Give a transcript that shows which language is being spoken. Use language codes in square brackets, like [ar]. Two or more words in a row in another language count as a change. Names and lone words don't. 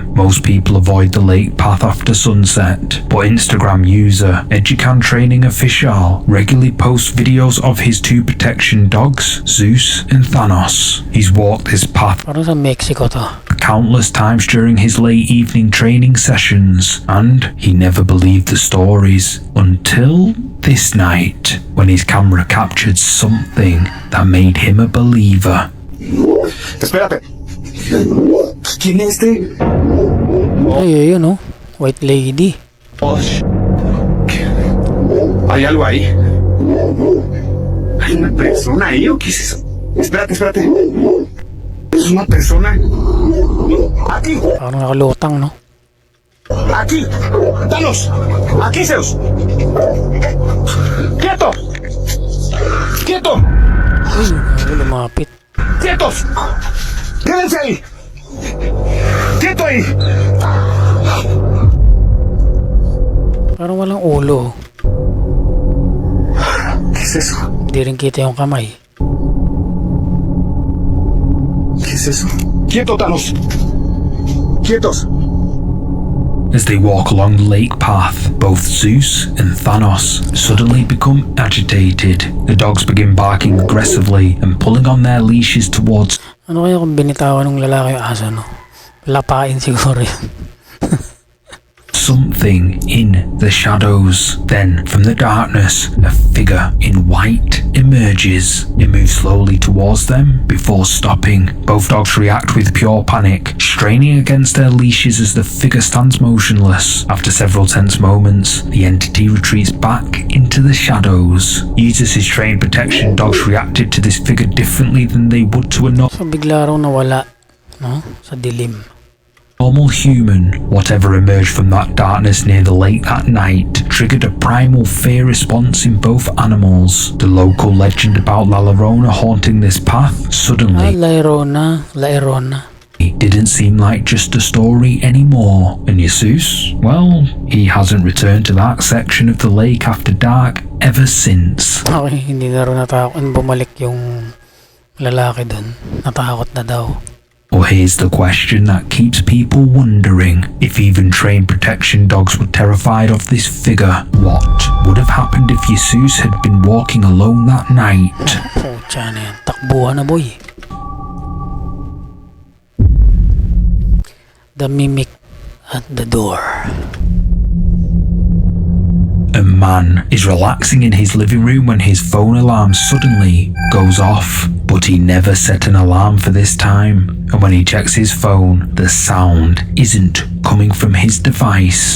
[en] Most people avoid the lake path after sunset, but Instagram user Educan Training Official regularly posts videos of his two protection dogs, Zeus and Thanos. He's walked this path [tl] Parang sa Mexico to. [en] countless times during his late evening training sessions, and he never believed the stories until this night when his camera captured something that made him a believer. [es] Espérate. ¿Quién es este? [tl] Ay, ayun, oh. [en] White lady. [es] ¿Hay algo ahí? ¿Hay una persona ahí o qué es eso? Espérate. ¿Es una persona? Aquí, [tl] Parang nakalutang, no? [es] aquí. ¡Danos! Aquí, Zeus. ¡Quieto! ¡Quieto! [tl] Uy, lumapit. [es] ¡Quietos! ¡Quédense ahí! ¡Quieto ahí! [tl] Parang walang ulo. [es] ¿Qué es eso? [tl] Hindi rin kita yung kamay. [es] ¿Qué es eso? ¡Quieto, Thanos! ¡Quietos! [en] As they walk along the lake path, both Zeus and Thanos suddenly become agitated. The dogs begin barking aggressively and pulling on their leashes towards [tl] Ano kaya kung binitawan ng lalaki yung aso, no? Lapain siguro yun. [en] something in the shadows. Then, from the darkness, a figure in white emerges. It moves slowly towards them before stopping. Both dogs react with pure panic, straining against their leashes as the figure stands motionless. After several tense moments, the entity retreats back into the shadows. Uses his trained protection dogs reacted to this figure differently than they would to a [tl] So bigla raw nawala, no? Sa dilim. [en] normal human. Whatever emerged from that darkness near the lake that night triggered a primal fear response in both animals. The local legend about La Llorona haunting this path suddenly La Llorona. it didn't seem like just a story anymore. And Jesus, well, he hasn't returned to that section of the lake after dark ever since. [tl] Okay, hindi na raw natakot. Bumalik yung lalaki dun. Natakot na daw. [en] Well, here's the question that keeps people wondering. If even trained protection dogs were terrified of this figure, what would have happened if Jesus had been walking alone that night? [tl] Pucha na yan. Takbuhan na boy. [en] The mimic at the door. A man is relaxing in his living room when his phone alarm suddenly goes off. But he never set an alarm for this time, and when he checks his phone, the sound isn't coming from his device.